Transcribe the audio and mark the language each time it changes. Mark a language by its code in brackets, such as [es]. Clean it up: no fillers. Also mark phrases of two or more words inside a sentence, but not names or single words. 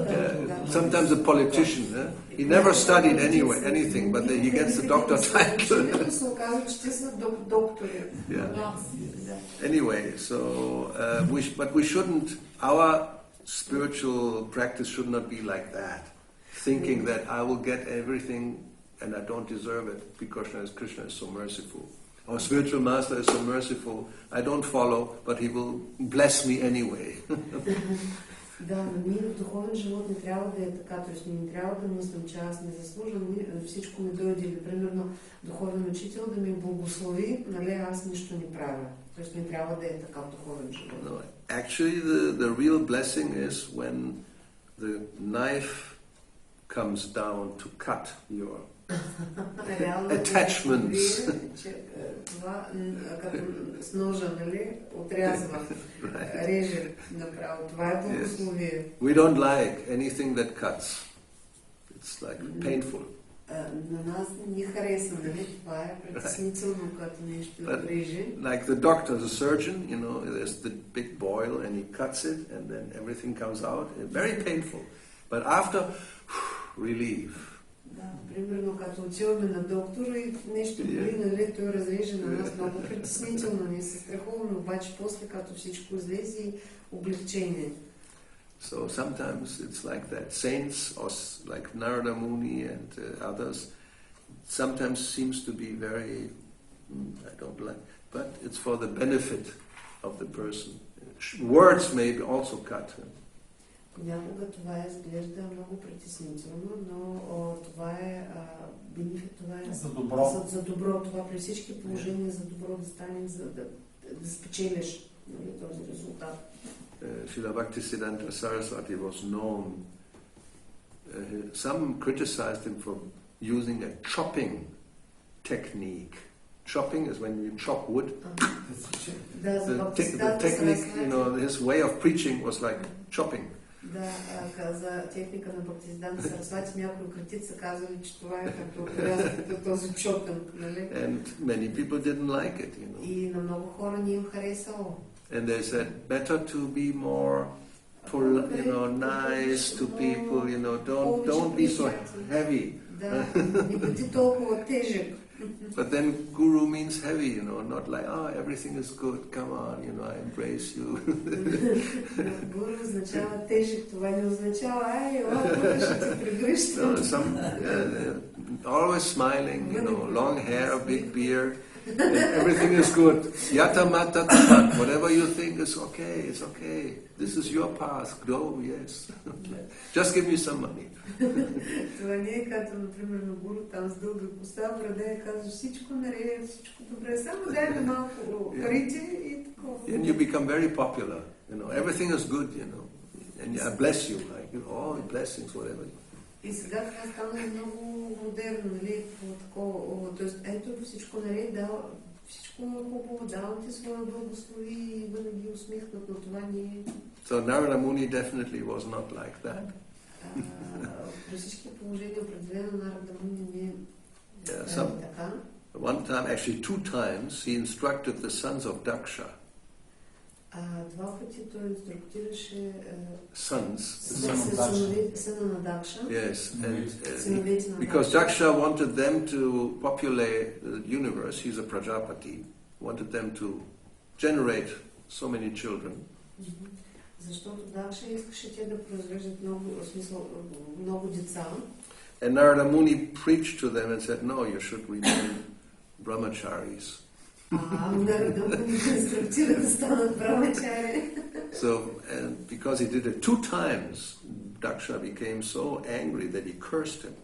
[en] Sometimes a politician, he never studied anything, but he gets the doctor title. Yeah. Anyway, so but we shouldn't. Our spiritual practice should not be like that, thinking that I will get everything and I don't deserve it because Krishna is so merciful. Our spiritual master is so merciful, I don't follow, but he will bless me anyway. [bg] Да, но ние в духовен живот не трябва да е така, т.е. не трябва да мислим, че аз не заслужвам, всичко ми дойде, или примерно духовен учител да ми благослови, нали, аз нищо не правя. Т.е. не трябва да е така в духовен живот. [en] No, actually the real blessing is when the knife comes down to cut your attachments. [bg] Това, като с ножа, нали, отрязва, реже направо. Това е благословие. [en] We don't like anything that cuts. It's like painful. [bg] На нас не харесва, нали, това е притеснително, като нещо реже. [en] Like the doctor, the surgeon, you know, there's the big boil and he cuts it and then everything comes out. Very painful. But after, relief. [bg] Да, примерно като отиваме на доктора и нещо боли, нали, той разреже на нас много притеснително, ние се страхуваме, обаче после като всичко излезе и облегчение. [en] So sometimes it's like that. Saints, or like Narada Muni and others, sometimes seems to be very, I don't like, but it's for the benefit of the person. Words may also cut. [bg] Понякога това изглежда много притеснително, но това е бенефит, това е за добро. За добро. Това при всички положения за добро да стане, за да спечелиш, нали, този резултат. [en] Srila Bhaktisiddhanta Saraswati was known. Some criticized him for using a chopping technique. Chopping is when you chop wood. The technique, you know, his way of preaching was like chopping. [bg] Да, за техника на Бхактисиданта Сарасвати някои критици казали, че това е като този чопинг, нали? [en] And many people didn't like it, you know. [bg] И на много хора не им харесало. [en] And they said, better to be more, you know, nice to people, you know, don't be so heavy. [bg] Да, не бъди толкова тежък. [en] But then guru means heavy, you know, not like, everything is good, come on, you know, I embrace you. [bg] Гуру означава тежък, това не означава, ела, ще те прегръщам. [en] Always smiling, you know, long hair, big beard, everything is good. Yata mata tamat, whatever you think is okay, it's okay. This is your path, go, yes. Just give me some money. [bg] Това не е като, например, на гуру там с дълга коса, брада и казва всичко наред, всичко добре, само дай ми малко парите и такова. [en] And you become very popular, everything is good, and I bless you, like, all blessings, whatever. [bg] И сега това стана много модерно, нали, такова, т.е. ето всичко наред, всичко е хубаво, давам ти своя благослови и бъде ги усмихнат, но това не е... [en] So Narada Muni definitely was not like that. [bg] При всички положения определено Нарада Муни не е така. [en] One time, actually 2 times, he instructed the sons of Daksha. [bg] Два пъти той инструктираше [en] Sons. [bg] Сына на Дакша. [en] Yes, and because Daksha wanted them to populate the universe, he's a Prajapati, wanted them to generate so many children. [bg] Защото Дакша искаше те да произвеждат много деца. [en] And Narada Muni preached to them and said, no, you should remain brahmacharis. So, and because he did it 2 times, Daksha became so angry that he cursed him.